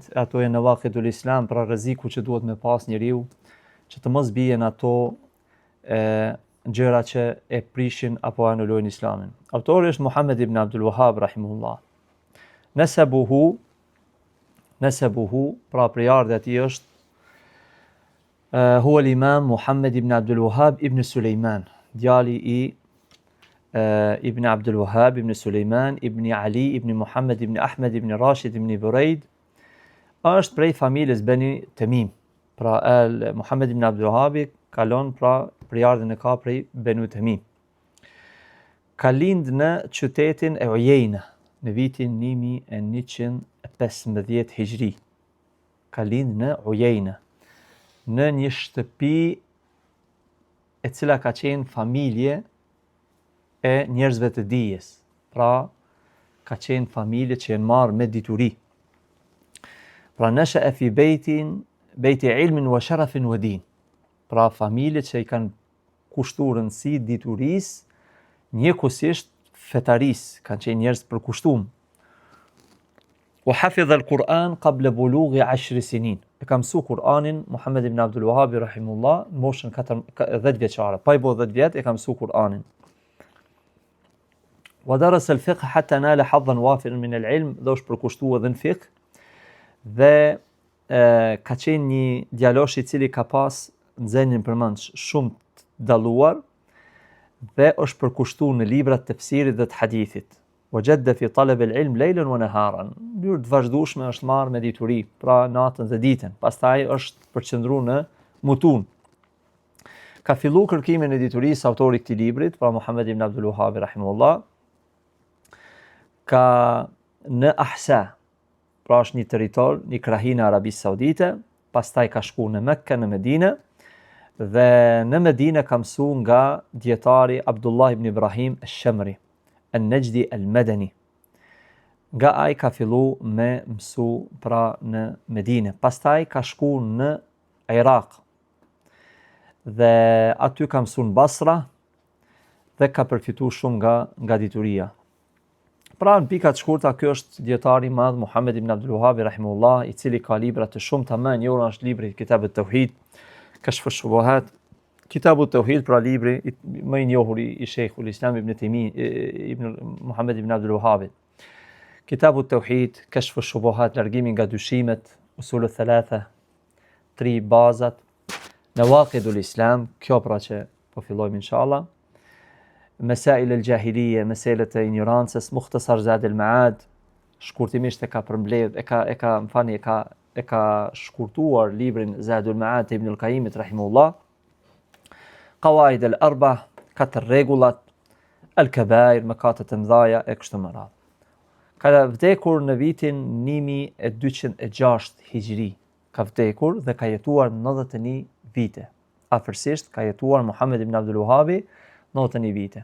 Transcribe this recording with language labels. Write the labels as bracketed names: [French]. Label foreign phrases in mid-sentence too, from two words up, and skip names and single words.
[Albanian] Ato janë Nawaqidul Islam, pra rreziku që duhet me pas njeriu, që të mos bien ato gjëra që e prishin apo anulojnë Islamin. Autori është Muhammed ibn Abdul Wahhab rahimahullah. Nasabuhu, pra prejardhja e tij është [Arabic] هو الإمام [Albanian] Muhammed ibn Abdul Wahhab ibn Sulejman, djali i ibn Abdul Wahhab ibn Sulejman ibn Ali ibn Muhammed ibn Ahmed ibn Rashid ibn Buraid, është prej familjes Bani Tamim. Pra Muhammed ibn Abdul Wahhab kalon pra prejardhjen e ka prej Banu Tamim. Ka lind në qytetin e Ujejna në vitin 1115 Hijri. Ka lind në Ujejna, në një shtëpi e cila ka qenë familje e njerëzve të dijes. Pra ka qenë familje që janë marrë me dituri. [Arabic] Pra نشأ في بيت علم وشرف ودين. [Albanian] Pra familje që i kanë kushtuar rëndësi diturisë, njëkohësisht fetarisë, kanë qenë njerëz të përkushtuar. [Arabic] وحفظ القرآن قبل بلوغ 10 سنين. [Albanian] E ka mësuar Kur'anin Muhammed ibn Abdul Wahhab rahimullah në moshën 10 vjeçare. Pa i bë 10 vjet e ka mësuar Kur'anin. [Arabic] ودرس الفقه حتى نال حظا وافرا من العلم, [Albanian] dhe është përkushtuar edhe në fiqh, dhe ka qenë një djalosh i cili ka pas nxënien përmendsh shumë të dalluar, dhe është përkushtuar në librat të tefsirit dhe të hadithit. [Arabic] وجد في طلب العلم ليلا ونهارا. [Albanian] Mënyrë të vazhdueshme është marrë me dituri, pra natën dhe ditën. Pastaj është përqendruar në mutun. Ka filluar kërkimin e diturisë autori i këtij librit, pra Muhammed ibn Abdul Wahhab rahimahullah, ka në Ahsa, pra është një territor, një krahinë e Arabisë Saudite, pastaj ka shkuar në Mekka, në Medinë, dhe në Medinë ka mësuar nga dietari Abdullah ibn Ibrahim al-Shamri, al-Najdi al-Madani. Nga ai ka fillu me mësu pra në Medinë. Pastaj ka shkuar në Irak, dhe aty ka mësuar në Basra, dhe ka përfituar shumë nga dituria. Pra në pika të shkurta, ky është dietari i madh Muhammed ibn Abdul Wahhab rahimahullah, i cili ka libra të shumta. Më një është libri Kitab at-Tauhid, Kashf ash-Shubuhat. Kitab at-Tauhid, pra libri më i njohur i Sheikhul Islam ibn ibn Muhammed ibn Abdul Wahhab. Kitab at-Tauhid, Kashf ash-Shubuhat, largimi nga dyshimet, usul al-thalatha, 3 bazat, Nawaqidul Islam, kjo pra që po fillojmë inshallah. Mesail al-Jahiliya, meselet e ignorancës, Mukhtasar Zad al-Ma'ad, shkurtimisht e ka përmbledh, e ka shkurtuar librin Zad al-Ma'ad të Ibn al-Qayyimit rahimahullah. Qawaid al-Arba, 4 rregullat, al-Kabair, mëkatet e mëdha e kështu me radhë. Ka vdekur në vitin 1206 Hijri. Ka vdekur dhe ka jetuar 91 vite. Afërsisht ka jetuar Muhammed ibn Abdul Wahhabi 91 vite.